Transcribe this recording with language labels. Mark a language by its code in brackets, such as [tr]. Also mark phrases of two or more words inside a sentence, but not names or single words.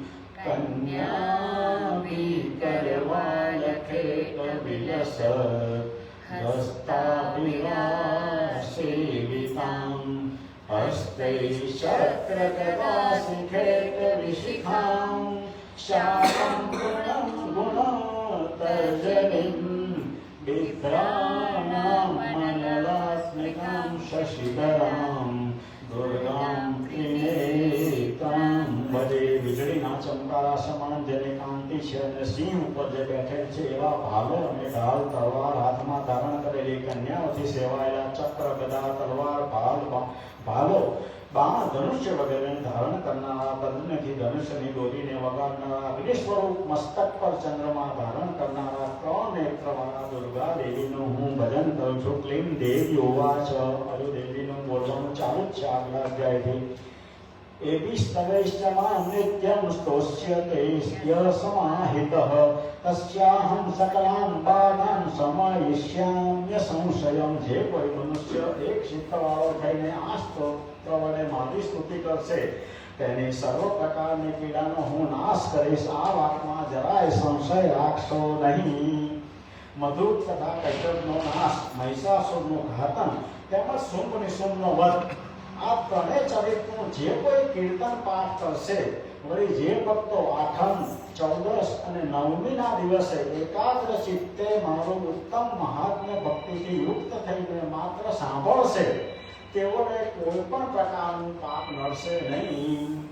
[sa] कन्याभिकरवालखेटविलस हस्ताभिलासेविताम् हस्तैश्चक्रगदाशिखेटविशिखां शाकं गुणं गुणोत्तर्जनीं विभ्राणां मनलात्मिकां शशिधरां दुर्गां त्रिनेत्रां भजे. [gu] વીજળીના ચમકારા સમાન જેની કાંતિ છે અને સિંહ ઉપર જે બેઠેલ છે એવા ભાલો અને ઢાલ તલવાર હાથમાં ધારણ કરેલી કન્યાઓથી સેવાયેલા ચક્ર ગદા તલવાર ભાલો બાણ ધનુષ્ય વગેરેને ધારણ કરનારા પદ્મથી ધનુષ્યની દોરીને વગાડનારા અગ્નિ સ્વરૂપ મસ્તક પર ચંદ્રમા ધારણ કરનારા 3 નેત્રવાળા દુર્ગા દેવીનું હું ભજન કરું છું. [sa] क्लीं देवी उवाच. [gu] હજુ દેવીનું બોલવાનું ચાલુ જ છે આગલા અધ્યાયથી. [sa] एभिस्तवैश्चमां नित्यं स्तोष्यते समाहितः तस्याहं सकलां बाधां समायिष्याम्य संशयं. [gu] જે કોઈ મનુષ્ય એક ચિત્તવાળો થઈને આ સ્તોત્ર વડે મારી સ્તુતિ કરશે તેની સર્વ પ્રકારની પીડાનો હું નાશ કરીશ. આ વાતમાં જરાય સંશય રાખશો નહીં. મધુર તથા કૈટબનો નાશ, મહિષાસુરનું ઘાતન તેમજ શુંભ નિશુંભનો વધ, આ ત્રણેય ચરિત્રનું જે કોઈ કીર્તન પાઠ કરશે વળી જે ભક્તો આઠમ, ચૌદસ અને નવમીના દિવસે એકાગ્ર ચિત્તે મારું ઉત્તમ મહાત્મ્ય ભક્તિથી યુક્ત થઈને માત્ર સાંભળશે તેઓને કોઈ પણ પ્રકારનું પાપ નડશે નહીં.